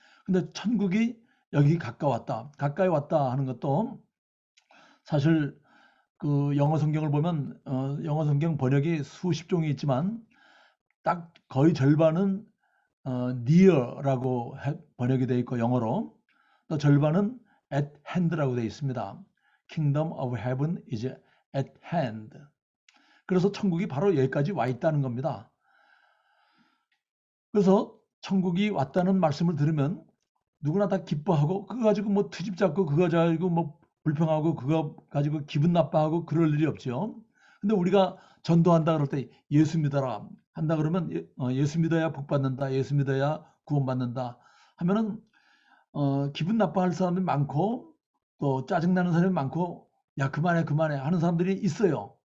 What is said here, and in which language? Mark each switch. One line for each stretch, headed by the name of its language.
Korean: 근데 천국이 여기 가까이 왔다 하는 것도, 사실 그 영어 성경을 보면 영어 성경 번역이 수십 종이 있지만 딱 거의 절반은 near라고 번역이 되어 있고 영어로, 또 절반은 at hand라고 되어 있습니다.
English: Kingdom of Heaven is at hand.
Korean: 그래서 천국이 바로 여기까지 와 있다는 겁니다. 그래서 천국이 왔다는 말씀을 들으면 누구나 다 기뻐하고, 그거 가지고 뭐 트집 잡고, 그거 가지고 뭐 불평하고, 그거 가지고 기분 나빠하고 그럴 일이 없죠. 근데 우리가 전도한다 그럴 때 예수 믿어라 한다 그러면 예수 믿어야 복 받는다, 예수 믿어야 구원 받는다 하면은 기분 나빠할 사람이 많고, 또 짜증나는 사람이 많고, 야 그만해 하는 사람들이 있어요.